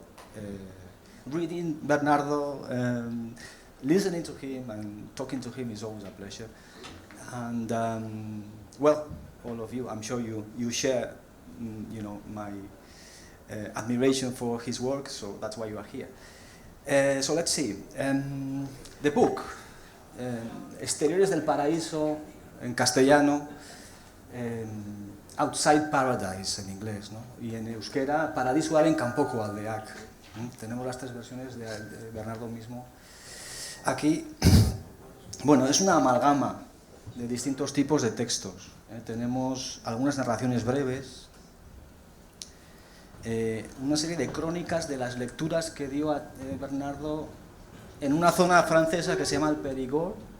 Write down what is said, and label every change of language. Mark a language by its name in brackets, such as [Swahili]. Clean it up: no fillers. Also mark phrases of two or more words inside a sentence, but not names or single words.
[English] Reading Bernardo, listening to him and talking to him is always a pleasure. And well, all of you, I'm sure you share, my admiration for his work. So that's why you are here. So let's see. The book, [Spanish] Exteriores del Paraíso, en castellano, Outside Paradise en inglés, ¿no? Y en euskera, Paradisu haren kanpoko aldeak, Tenemos las 3 versiones de Bernardo mismo. Aquí, bueno, es una amalgama de distintos tipos de textos. Tenemos algunas narraciones breves, una serie de crónicas de las lecturas que dio a Bernardo en una zona francesa que se llama el Périgord.